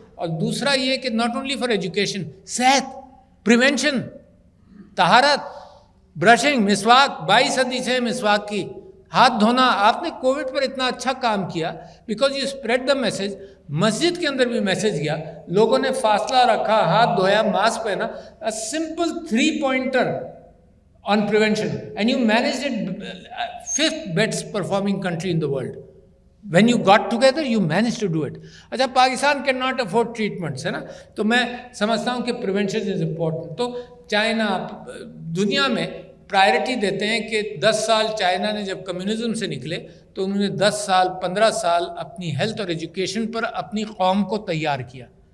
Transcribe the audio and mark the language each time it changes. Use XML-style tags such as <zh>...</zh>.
<ur>اور دوسرا یہ کہ</ur> <en>not only for education,</en> <ur>صحت, پریونشن, طہارت, برشنگ, مسواک, 22 صدی سے مسواک کی, ہاتھ دھونا. آپ نے کووڈ پر اتنا اچھا کام کیا</ur> <en>Because you spread the message.</en> <ur>مسجد کے اندر بھی میسج گیا, لوگوں نے فاصلہ رکھا, ہاتھ دھویا, ماسک پہنا.</ur> <en>Simple 3 pointer on prevention, and you managed it, 5th best performing country in the world. When you got together, you managed to do it.</en> <ur>اچھا, Pakistan</ur> <en>can not afford treatments</en> <ur>ہے نا, تو میں سمجھتا ہوں کہ</ur> <en>prevention is important.</en> <ur>تو China دنیا میں پرائرٹی دیتے ہیں کہ 10 سال چائنا نے جب کمیونزم سے نکلے تو انہوں نے 10 سال 15 سال اپنی ہیلتھ اور ایجوکیشن پر اپنی قوم کو تیار کیا.</ur>